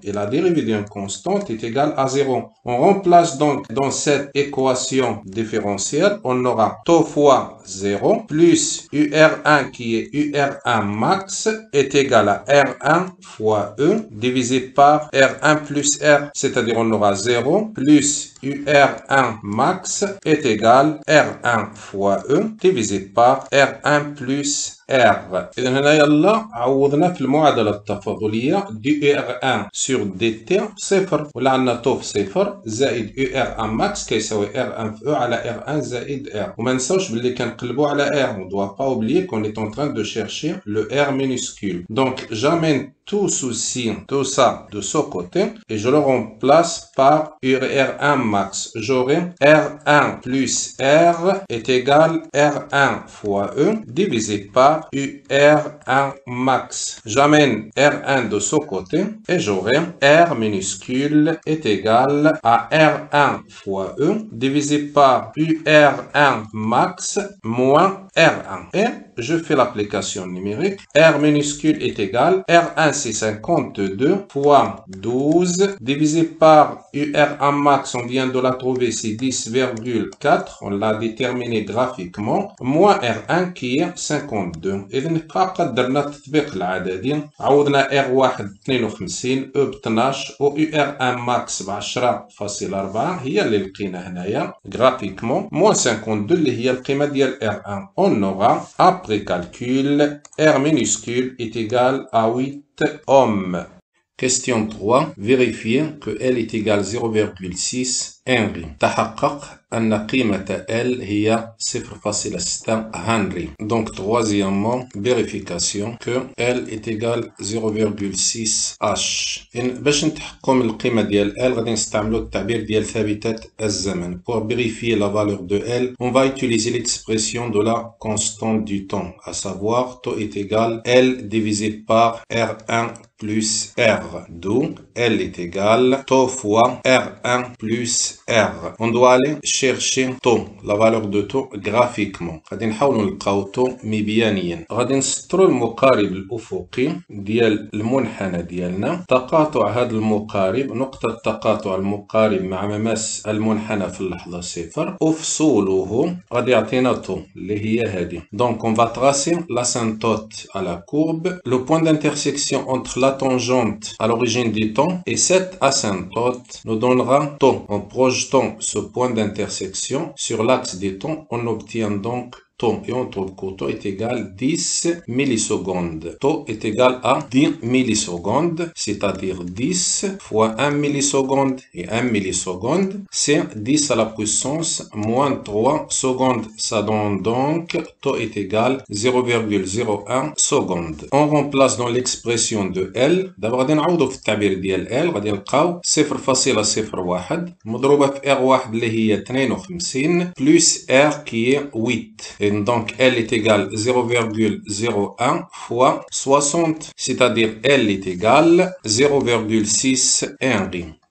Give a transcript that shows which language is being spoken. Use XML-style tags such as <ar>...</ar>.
<fr>Et la dérivée d'une constante est égale à 0. On remplace donc dans cette équation différentielle, on aura taux fois 0 plus UR1 qui est UR1 max est égal à R1 fois E divisé par R1 plus R, c'est-à-dire on aura 0 plus UR1 max est égal R1 fois E divisé par R1 plus R.</fr> <ar>إذا هنا يلا عوضنا في المعادلة التفاضلية دي</ar> <fr>UR1 sur DT</fr> <ar>صفر ولا عندنا تو في صفر زائد UR1 ماكس كيساوي R1 في E على R1 زائد R. وما نساوش باللي كنقلبوا على R.</ar> <fr>On doit pas oublier qu'on est en train de chercher le R minuscule. Donc j'amène tout ceci, tout ça de ce côté et je le remplace par UR1 max. J'aurai R1 plus R est égal R1 fois E divisé par UR1 max. J'amène R1 de ce côté et j'aurai R minuscule est égal à R1 fois E divisé par UR1 max moins R1. Et je fais l'application numérique. R minuscule est égal R1 c'est 52 fois 12 divisé par UR1 max, on vient de la trouver, c'est 10,4. On l'a déterminé graphiquement. Moins R1 qui est 52.</fr> <ar>إذا نبقى قدرنا التطبيق العددي. عوضنا R1 52 E ب 12 و UR1 max ب 10.4 هي اللي لقينا هنايا graphiquement.</ar> <fr>Moins 52</fr> <ar>اللي هي القيمة ديال R1.</ar> <fr>On aura après calcul R minuscule est égal à 8 ohms. Question 3. Vérifier que L est égal 0,6 Henry.</fr> <ar>تحقق أن قيمة L هي 0,6 Henry.</ar> <fr>Donc, troisièmement, vérification que L est égal 0,6 H.</fr> <ar>باش نتحققوا من القيمة ديال L غادي نستعملوا التعبير ديال ثابتة الزمن.</ar> <fr>Pour vérifier la valeur de L, on va utiliser l'expression de la constante du temps, à savoir taux est égal L divisé par R1 plus R. D'où L est égal taux fois R1 plus R. On doit aller chercher taux, la valeur de taux graphiquement.</fr> <ar>غادي نحاولوا نلقاو taux مبيانيا. غادي نسطروا المقارب الأفقي ديال المنحنى ديالنا. تقاطع هذا المقارب، نقطة تقاطع المقارب مع مماس المنحنى في اللحظة صفر. أفصوله غادي يعطينا taux اللي هي هذه.</ar> <fr>Donc on va tracer l'asymptote à la courbe. Le point d'intersection entre la tangente à l'origine du temps et cette asymptote nous donnera taux. En projetant ce point d'intersection sur l'axe du temps, on obtient donc taux et on trouve que taux est égal à 10 millisecondes. Taux est égal à 10 millisecondes, c'est-à-dire 10 fois 1 milliseconde et 1 milliseconde, c'est 10 à la puissance moins 3 secondes. Ça donne donc taux est égal à 0,01 seconde. On remplace dans l'expression de L. D'abord</fr> <ar>غادي نعوضوا في التعبير ديال L غادي نلقاو 0,01 مضروبة في R1 اللي هي 52</ar> <fr>plus R qui est 8. Et donc, L est égal à 0,01 fois 60, c'est-à-dire L est égal à 0,6 Henry.</fr>